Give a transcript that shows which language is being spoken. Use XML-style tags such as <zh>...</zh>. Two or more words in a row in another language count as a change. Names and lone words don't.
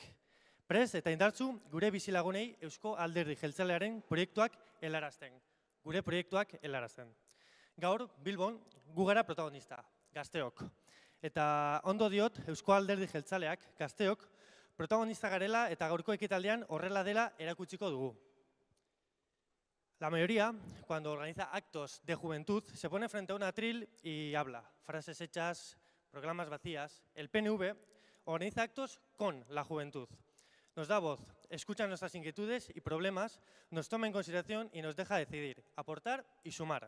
<eu>Prest eta indartzu gure bizilagunei Eusko Alderdi Jeltzalearen proiektuak helarazten. Gure proiektuak helarazten. Gaur, Bilbon, gu gara protagonista, gazteok. Eta ondo diot, Eusko Alderdi Jeltzaleak, gazteok, protagonista garela eta gaurko ekitaldean horrela dela erakutsiko dugu.</eu> <es>La mayoría, cuando organiza actos de juventud, se pone frente a un atril y habla. Frases hechas, proclamas vacías. El PNV organiza actos con la juventud. Nos da voz, escucha nuestras inquietudes y problemas, nos toma en consideración y nos deja decidir, aportar y sumar.</es>